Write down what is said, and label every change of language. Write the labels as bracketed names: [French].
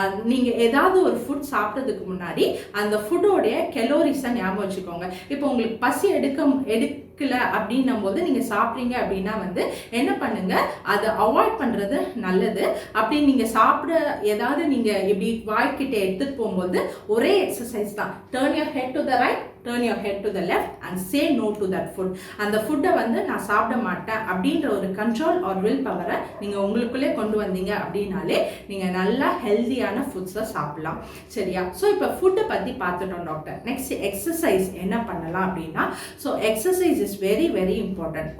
[Tamil] நீங்கள் ஏதாவது ஒரு ஃபுட் சாப்பிட்றதுக்கு முன்னாடி அந்த ஃபுட்டோடைய கெலோரிஸை ஞாபகம் வச்சுக்கோங்க. இப்போ உங்களுக்கு பசி எடுக்கல அப்படின்னும் போது நீங்கள் சாப்பிட்றீங்க அப்படின்னா வந்து என்ன பண்ணுங்க, அதை அவாய்ட் பண்ணுறது நல்லது. அப்படி நீங்கள் சாப்பிட ஏதாவது நீங்கள் இப்படி வாய்க்கிட்ட எடுத்துகிட்டு போகும்போது ஒரே எக்ஸசைஸ் தான். [English] Turn your head to the right, turn your head to the left and say no to that food. [Tamil] அந்த ஃபுட்டை வந்து நான் சாப்பிட மாட்டேன் அப்படின்ற ஒரு கண்ட்ரோல் ஆர் வில் பவரை நீங்கள் உங்களுக்குள்ளே கொண்டு வந்தீங்க அப்படின்னாலே நீங்கள் நல்லா ஹெல்தியான ஃபுட்ஸை சாப்பிடலாம். சரியா? ஸோ இப்போ ஃபுட்டை பற்றி பார்த்துட்டோம் டாக்டர். நெக்ஸ்ட் எக்ஸசைஸ் என்ன பண்ணலாம் அப்படின்னா, so exercise is very very important.